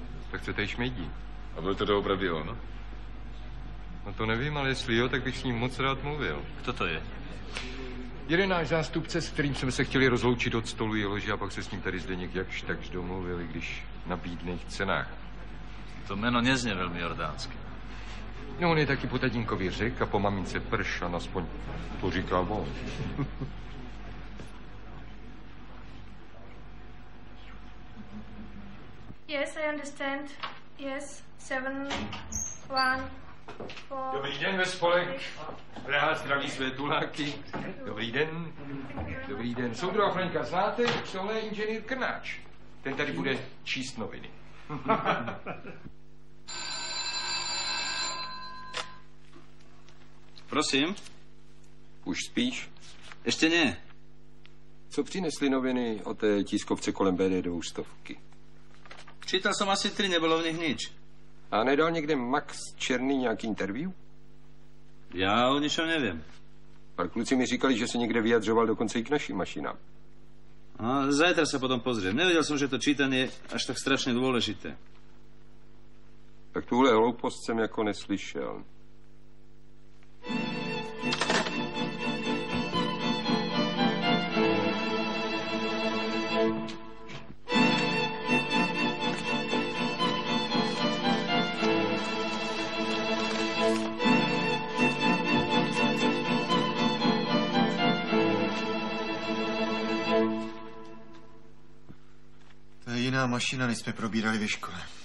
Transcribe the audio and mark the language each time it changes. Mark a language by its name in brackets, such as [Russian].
[Czech] Tak se tady šmejdí. A byl to doopravdy on? No to nevím, ale jestli jo, tak bych s ním moc rád mluvil. [Slovak] Kto to je? [Czech] Jeden náš zástupce, s kterým jsme se chtěli rozloučit od stolu, je loži a pak se s ním tady Zdeněk jakž takž domluvil, i když na bídných cenách. [Slovak] To meno neznie veľmi jordánsky. [Czech] No on je taky po tatínkovi řek a po mamince pršan, aspoň to říká on. [English] Yes, I understand. Yes, 7, 1, 4. [Czech] Dobrý den ve spolek. Praha zdraví své tuláky. Dobrý den. Dobrý den. Soudruha Franka znáte? Tohle je inženýr Krnáč. Ten tady bude číst noviny. Prosím? Už spíš? [Slovak] Ešte nie. [Czech] Co přinesly noviny o té tiskovce kolem BD 200? [Slovak] Čítal som asi 3, nebolo v nich nič. [Czech] A nedal někde Max Černý nějaký interview? [Slovak] Ja o ničom neviem. [Czech] Pár kluci mi říkali, že se někde vyjadřoval dokonce i k našim mašinám. [Slovak] A zajtra sa potom pozriem. Nevedel som, že to čítanie je až tak strašne dôležité. [Czech] Tak tuhle hloupost jsem jako neslyšel. To je jiná mašina, než jsme probírali ve škole.